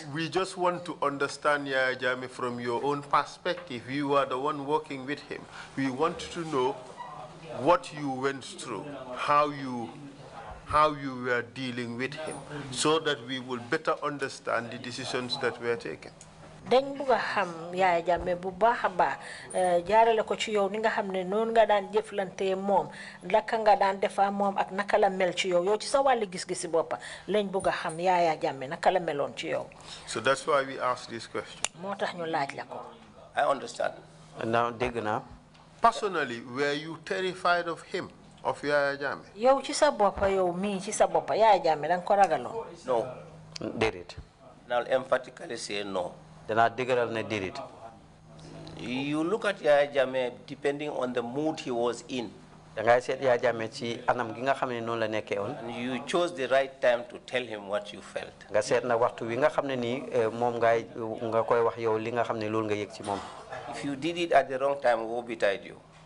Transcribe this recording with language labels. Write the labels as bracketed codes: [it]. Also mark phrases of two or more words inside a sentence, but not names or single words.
[en] We just want to understand, Yaya Jammeh, from your own perspective. You are the one working with him. We want to know what you went through, how you were dealing with him, so that we will better understand the decisions that were taken. [wo] dañ bëgg xam Yaya Jammeh bu baaxa baax jaarale ko ci yow ni nga xam ne noonu nga daan jëflante moom laka nga daan defa moom ak naka la mel ci yow yow ci sa wàllu gis-gisi boppa lañ bëgg xam Yaya Jammeh naka la meloon ci yow. [en] So that's why we asked this question. [wo] moo tax ñu laaj la ko. [en] I understand. [wo] Now dégg naa. [en] Personally, were you terrified of him, of Yaya Jammeh? [wo] yow ci sa boppa yow mii ci sa boppa Yaya Jammeh danga ko ragaloon. [en] No. [wo] Déedéet. [en] I'll emphatically say no. You look at Yaya Jammeh depending on the mood he was in. And you chose the right time to tell him what you felt. If you did it at the wrong time, woe betide you.